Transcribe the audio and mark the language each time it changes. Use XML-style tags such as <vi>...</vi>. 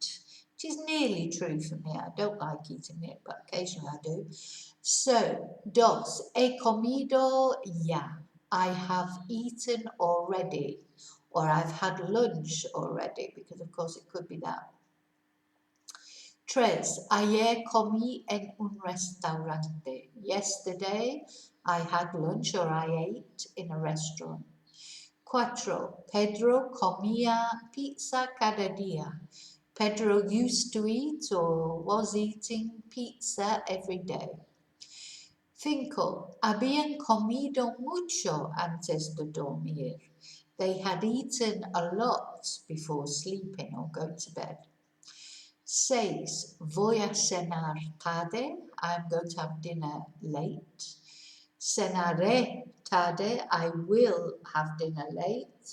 <en>Which is nearly true for me. I don't like eating meat, but occasionally I do.</en> <es>So, 2, he comido ya.</es> <en>I have eaten already, or I've had lunch already, because of course it could be that.</en> <es>3, ayer comí en un restaurante.</es> <en>Yesterday I had lunch or I ate in a restaurant.</en> <es>4, Pedro comía pizza cada día.</es> <en>Pedro used to eat or was eating pizza every day. 5.</en> <es>Habían comido mucho antes de dormir.</es> <en>They had eaten a lot before sleeping or going to bed. 6.</en> <es>Voy a cenar tarde.</es> <en>I'm going to have dinner late.</en> <es>Cenaré tarde.</es> <en>I will have dinner late.</en>